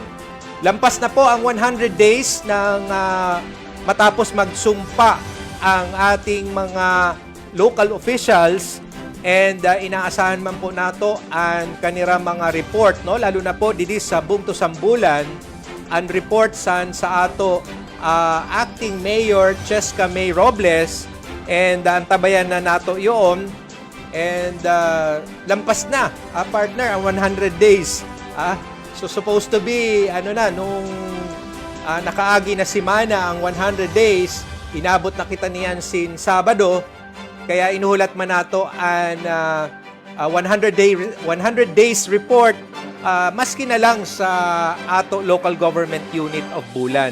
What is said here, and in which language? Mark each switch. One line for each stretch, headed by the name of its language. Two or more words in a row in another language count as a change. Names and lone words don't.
Bikol: Lampas na po ang 100 days ng matapos magsumpa ang ating mga
English: local officials
Bikol: and inaasahan man po nato ang kanira mga report, no, lalo na po didi sa bungto sambulan ang report sa ato acting mayor Cheska May Robles and antabayan na nato yon and lampas na partner ang 100 days. So
English: supposed to be
Bikol: nung nakaagi na simana ang 100 days, inabot na kita niyan sin Sabado. Kaya inuhulat man nato ang 100 days report maski na lang sa ato
English: local government unit
Bikol: of Bulan.